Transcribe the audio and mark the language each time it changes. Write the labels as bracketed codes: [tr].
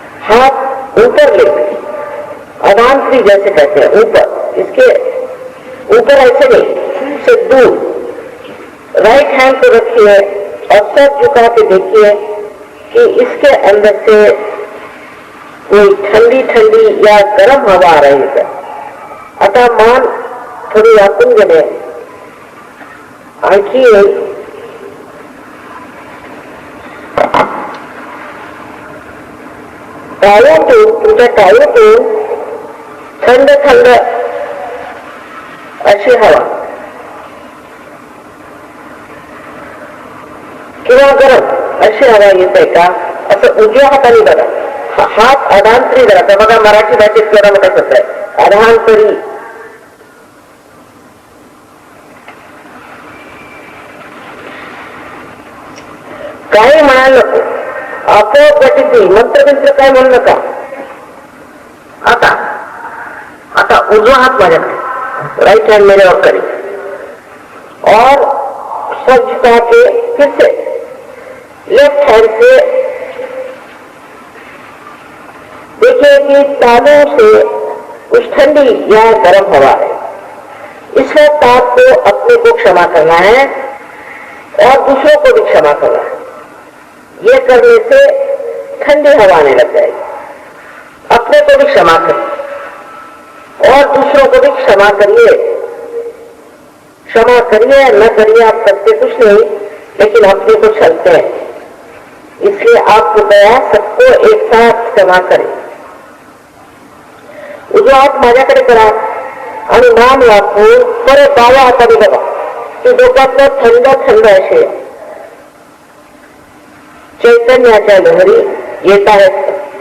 [hi] हाथ ऊपर लेकर, अदांत्री जैसे कहते हैं, ऊपर, इसके ऊपर ऐसे नहीं, से दूर राइट हैंड को रखिए और सर झुका के देखिए कि इसके अंदर से कोई ठंडी ठंडी या गर्म हवा आ रही है. [mr] आता मान थोडी वाकून गेले, आणखी टाळ्यातून, तुमच्या टाळ्यातून थंड थंड अशी हवा किंवा गरम अशी हवा येत आहे का, असं उजव्या हाताने बघा. हात अधांतरी धरा, बघा मराठी भाषेत केला मोठा शब्द आहे अधांतरी. काही म्हणाल नको, आपोआप गतीची मंत्र काय म्हणू नका. आता आता उजवा हात माझ्याकडे, [hi] राइट हैंड मेरे और करी, और सब झुका के फिर से लेफ्ट हैंड से देखिए कि तालू से कुछ ठंडी या गर्म हवा है. इस वक्त आपको अपने को क्षमा करना है और दूसरों को भी क्षमा करना है. ये करने से ठंडी हवा आने लग जाएगी. अपने को भी क्षमा करिए और दूसरों को भी क्षमा करिए. क्षमा करिए न करिए, आप करते कुछ नहीं, लेकिन अपने को छलते हैं. इसलिए आप कृपया सबको एक साथ क्षमा करें. [mr] उजवा हात माझ्याकडे करा आणि मान वाकवून परत डाव्या हाताने बघा की डोक्यातलं थंड थंड असे चैतन्याच्या लहरी येत आहेत.